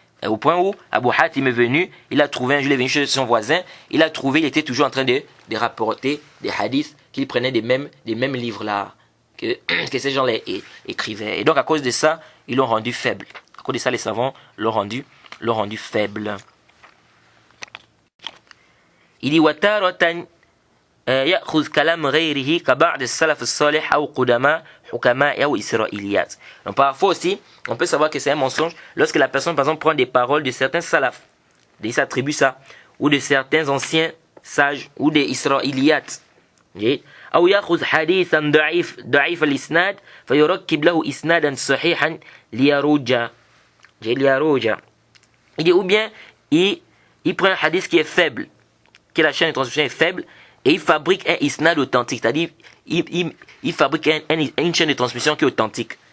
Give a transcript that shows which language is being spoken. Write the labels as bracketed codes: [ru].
[fr] Au point où Abu Hatim est venu, il a trouvé, il est venu chez son voisin, il était toujours en train de rapporter des hadiths qu'il prenait des mêmes livres-là, que ces gens-là écrivaient. Et donc, à cause de ça, ils l'ont rendu faible. À cause de ça, les savants l'ont rendu faible. Il dit, [ar] وَتَارَةً يأخذ كلام غيره كبعض السلف الصالح أو قدماء حكماء أو إسرائيليات. [fr] Donc parfois aussi, on peut savoir que c'est un mensonge lorsque la personne, par exemple, prend des paroles de certains salafs, il s'attribue ça, ou de certains anciens sages, ou des Israéliates. [ar] أو يأخذ حديثا ضعيف الإسناد فيركب له إسنادا صحيحا ليروج. [fr] Il dit, ou bien il prend un hadith qui est faible, que la chaîne de transmission est faible, et il fabrique un isnad authentique, c'est-à-dire il fabrique une chaîne de transmission qui est authentique.